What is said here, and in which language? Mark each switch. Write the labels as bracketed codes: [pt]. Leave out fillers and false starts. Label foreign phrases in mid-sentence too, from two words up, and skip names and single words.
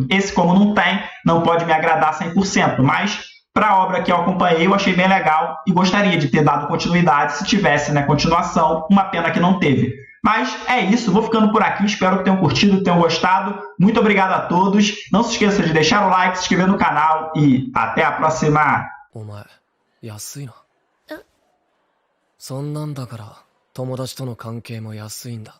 [pt] Esse, como não tem, não pode me agradar 100%, mas para a obra que eu acompanhei, eu achei bem legal e gostaria de ter dado continuidade se tivesse, né, continuação. Uma pena que não teve. Mas é isso, vou ficando por aqui, espero que tenham curtido, tenham gostado. Muito obrigado a todos. Não se esqueça de deixar o like, se inscrever no canal e até a próxima. [ja] お前安いな。そんなんだから友達との関係も安いんだ。